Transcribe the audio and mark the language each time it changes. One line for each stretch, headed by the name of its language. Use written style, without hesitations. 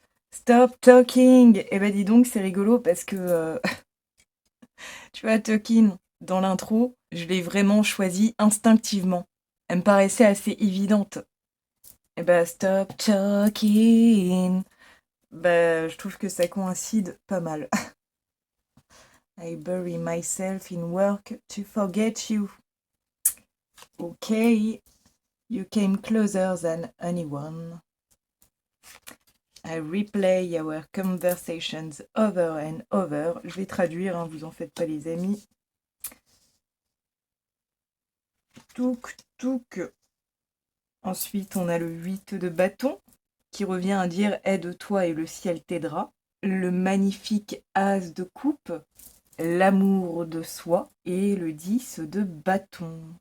English: Stop talking.
French: Eh ben dis donc, c'est rigolo parce que Tu vois, Tuck-in, dans l'intro, je l'ai vraiment choisi instinctivement. Elle me paraissait assez évidente. Et bah,
English: stop talking.
French: Bah, je trouve que ça coïncide pas mal.
English: I bury myself in work to forget you. Okay, you came closer than anyone. I replay our conversations over and over.
French: Je vais traduire, hein, vous en faites pas les amis. Touk, touk. Ensuite, on a le 8 de bâton qui revient à dire « Aide-toi et le ciel t'aidera ». Le magnifique as de coupe, l'amour de soi et le 10 de bâton.